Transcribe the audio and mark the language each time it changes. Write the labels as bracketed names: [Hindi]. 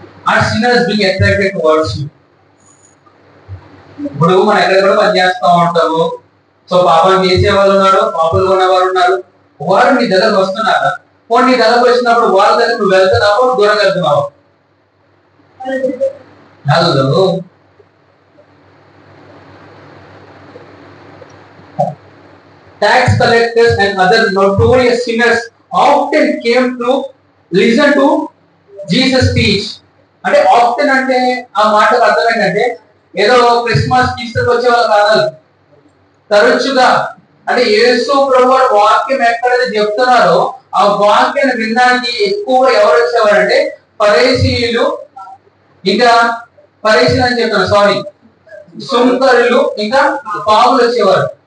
[English] Are sinners being attracted towards you? [Telugu] ఇప్పుడు మనం ఎక్కడ కూడా పనిచేస్తూ ఉంటాము. సో పాపం చేసే వాళ్ళు ఉన్నారు, పాపలు ఉన్నవారు ఉన్నారు. వారు నీ దగ్గరకు వస్తున్నారా? పోనీ నీ దగ్గరకు వచ్చినప్పుడు వాళ్ళ దగ్గర నువ్వు వెళ్తున్నావు, దూరం వెళ్తున్నావు. [English] Tax collectors and other notorious sinners often came to listen to Jesus teach. [Telugu] అంటే ఆఫ్టెన్ అంటే ఆ మాటకు అర్థం ఏంటంటే ఏదో క్రిస్మస్ ఈస్టర్ వచ్చే వాళ్ళు కాదు, తరచుగా. అంటే యేసు ప్రభువు వాక్యం ఎక్కడైతే చెప్తున్నారో ఆ వాక్యాన్ని వినడానికి ఎక్కువగా ఎవరు వచ్చేవారంటే ఫరీసీయులు, ఇంకా ఫరీసీలు అని చెప్తాను సుంకరులు, ఇంకా పాపులు వచ్చేవారు.